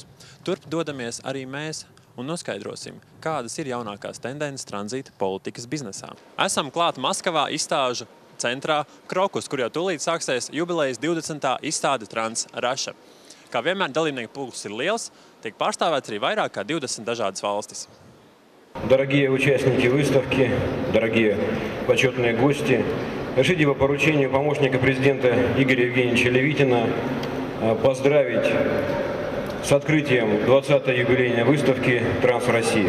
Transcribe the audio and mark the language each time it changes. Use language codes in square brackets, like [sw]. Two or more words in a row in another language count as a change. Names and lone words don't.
[lv] Turp dodamies arī mēs un noskaidrosim, kādas ir jaunākās tendences tranzīta politikas biznesā. Esam klāt Maskavā izstāžu centrā Krokus, kur jau tūlīt sāksies jubilejas 20. izstāde Transrasija. Kā vienmēr dalībnieku pulks ir liels, tiek pārstāvēts arī vairāk kā 20 dažādas valstis. [ru] Дорогие участники выставки, дорогие почетные гости, разрешите по поручению помощника президента Игоря Евгеньевича Левитина поздравить с открытием 20-й юбилейной выставки «Трансрасия».